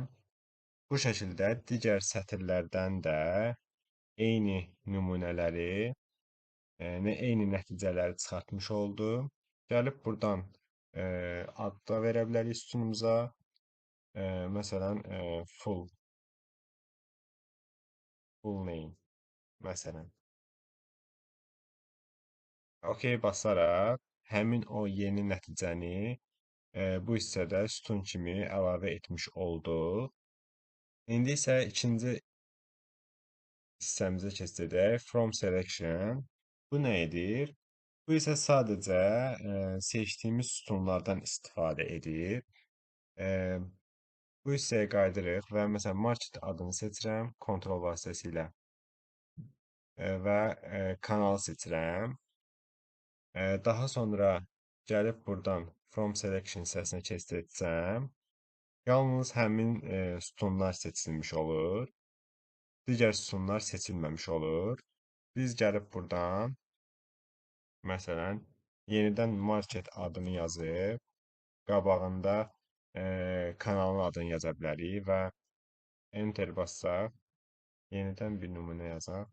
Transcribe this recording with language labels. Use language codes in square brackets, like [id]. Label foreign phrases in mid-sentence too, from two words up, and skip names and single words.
[az] Bu şəkildə digər sətirlərdən də eyni nümunələri, eyni nəticələri çıxartmış oldu. Gəlib buradan ad da verə bilərik sütunumuza. Məsələn, [en] full name məsələn. [az] OK basaraq həmin o yeni nəticəni bu hissədə sütun kimi əlavə etmiş olduq. İndi isə ikinci hissəmizə keçəcək. [en] From selection. [az] Bu nə edir? Bu isə sadəcə seçdiyimiz sütunlardan istifadə edir. Bu hissəyə qayıdırıq və məsələn market adını seçirəm kontrol vasitəsilə və kanalı seçirəm. Daha sonra gəlib buradan [en] from selection [az] hissəsinə keçirsəm, yalnız həmin sütunlar seçilmiş olur. Digər sütunlar seçilməmiş olur. Biz gəlib buradan məsələn yenidən market adını yazıb qabağında kanalın adını yaza bilərik və enter bassaq yenidən bir nümunə yazaq.